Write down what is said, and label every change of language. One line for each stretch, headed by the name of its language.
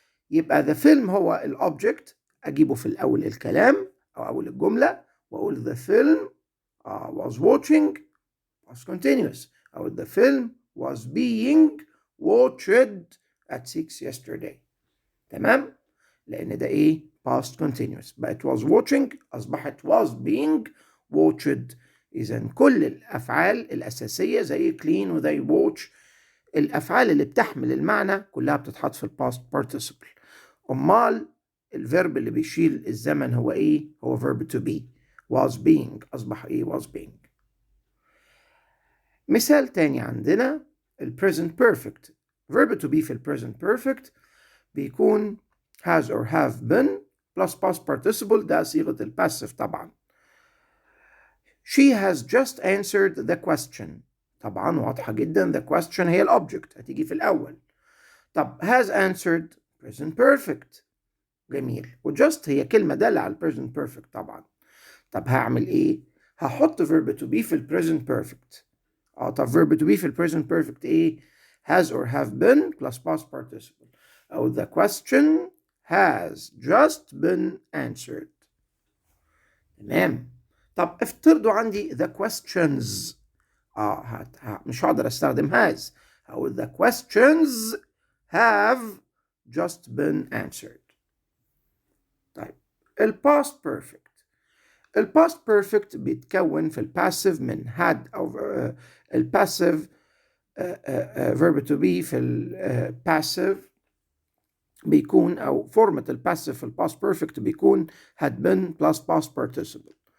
Arabic: يبقى
English: the film
Arabic: هو الأوبجكت أجيبه في الأول الكلام أو أول الجملة وأقول
English: the film was watching past continuous أو the film was being watched at 6 yesterday.
Arabic: تمام؟ لأن ده إيه؟ past continuous بقت
English: was watching
Arabic: أصبحت
English: was being watched.
Arabic: إذا كل الأفعال الأساسية زي clean وزي watch الأفعال اللي بتحمل المعنى كلها بتتحط في الباست participle. أمال الفيرب اللي بيشيل الزمن هو إيه؟ هو
English: verb to be. was being
Arabic: أصبح إيه؟
English: was being.
Arabic: مثال تاني عندنا present perfect.
English: verb to be في present perfect بيكون has or have been plus past participle،
Arabic: ده صيغة الباسيف طبعا.
English: She has just answered the question.
Arabic: طبعا واضحة جدا
English: the question
Arabic: هي الأوبجكت هتيجي في الأول. طب
English: has answered present perfect.
Arabic: جميل. وجست هي كلمة دالة على present perfect طبعا. طب هعمل إيه؟ هحط
English: verb to be
Arabic: في
English: present perfect.
Arabic: طب
English: verb to be في present perfect إيه؟ has or have been plus past participle.
Arabic: أو
English: the question has just been answered.
Arabic: تمام. طب افترضوا عندي
English: the questions.
Arabic: مش هقدر استخدم has. أو
English: the questions have just been answered.
Arabic: طيب الباست بيرفكت. الباست بيرفكت بيتكون في الباسيف من had أو الباسيف verb to be في الباسيف بيكون أو فورمة الباسيف في الباست بيرفكت بيكون
English: had been plus past participle.